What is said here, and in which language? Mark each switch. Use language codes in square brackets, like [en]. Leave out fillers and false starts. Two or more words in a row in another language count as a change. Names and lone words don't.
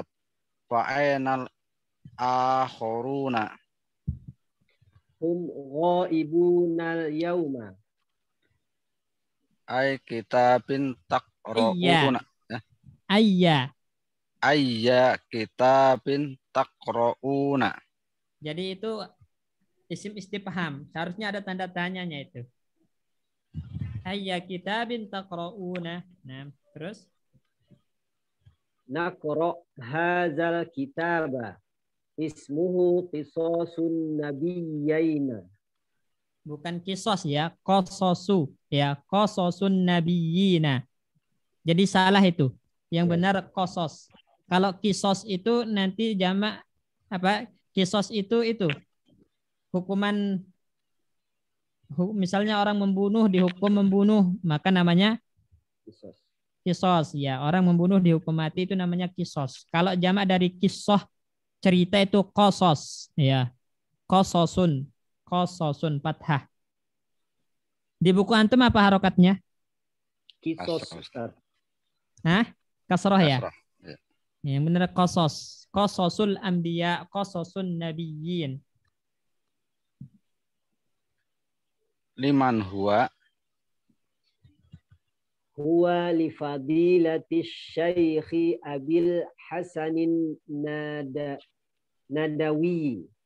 [ar] فأين الآخرون? هم غائبون اليوم. أي كتاب تقرؤون. Ayya. أي كتاب تقرؤون. [id] Jadi itu isim istifham. Seharusnya ada tanda tanyanya itu. [ar] أي كتاب تقرؤون. [id] Nah, terus? [ar] نقرأ هذا الكتاب. اسمه قصص النبيين. [id] Bukan kisos ya, kososu ya, [ar] قصص النبيين. [id] Jadi salah itu. Yang benar kosos. Kalau kisos itu nanti jamak apa? Kisos itu hukuman, misalnya orang membunuh dihukum membunuh, maka namanya kisos ya. Orang membunuh dihukum mati itu namanya kisos. Kalau jamak dari kisoh cerita itu kosos ya. Kososun fathah. Di buku antum apa harokatnya? Kisos. Hah? Kasroh ya? Kasrah, ya. Yang benar kosos. [ar] قصص الأنبياء قصص النبيين. لمن هو? هو لفضيلة الشيخ أبي الحسن الندوي.